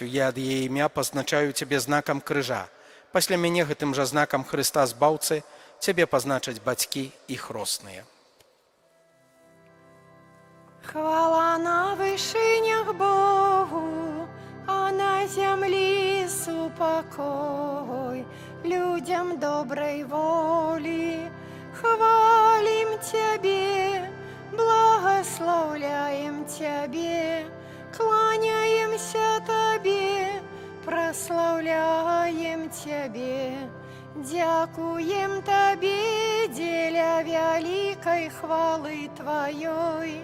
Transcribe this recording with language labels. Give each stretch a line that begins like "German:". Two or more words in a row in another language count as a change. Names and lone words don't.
Belarusian: Я ад яе імя пазначаю цябе знакам крыжа. Пасля мяне гэтым жа знакам Хрыста збаўцы цябе пазначаць бацькі і хросныя. Хвала на вышынях Богу, а на землі супокой людям доброй воли.
Ukrainian: Хвалим Тебе, благословляем Тебе, кланяемся Тебе, прославляем Тебе, дякуем Тебе, деля великой хвалы Твоей.